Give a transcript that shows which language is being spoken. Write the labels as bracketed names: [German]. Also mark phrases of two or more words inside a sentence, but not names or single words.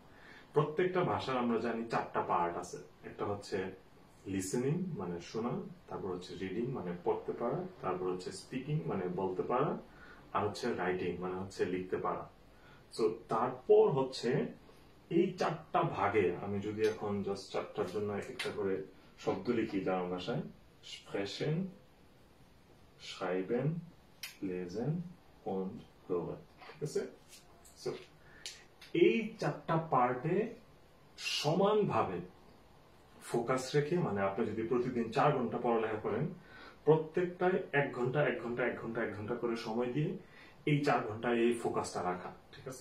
[Bangla] প্রত্যেকটা ভাষার আমরা জানি 4টা পার্ট আছে। একটা হচ্ছে লিসেনিং, মানে শোনা, তারপর হচ্ছে রিডিং, মানে পড়তে পারা, তারপর হচ্ছে স্পিকিং, মানে বলতে পারা, আর হচ্ছে রাইটিং, মানে হচ্ছে লিখতে পারা। তো তারপর হচ্ছে এই 4টা ভাগে আমি যদি এখন জাস্ট 4টার জন্য একটা করে শব্দ লিখি জার্মান ভাষায়, [German] sprechen, schreiben, lesen und hören, [Bangla] ঠিক আছে? So, এই 4টা পার্টে সমানভাবে ফোকাস রেখে, মানে আপনি যদি প্রতিদিন 4 ঘন্টা পড়ালেখা করেন, প্রত্যেকটায় 1 ঘন্টা 1 ঘন্টা 1 ঘন্টা 1 ঘন্টা করে সময় দিয়ে এই 4 ঘন্টায় এই ফোকাসটা রাখা, ঠিক আছে?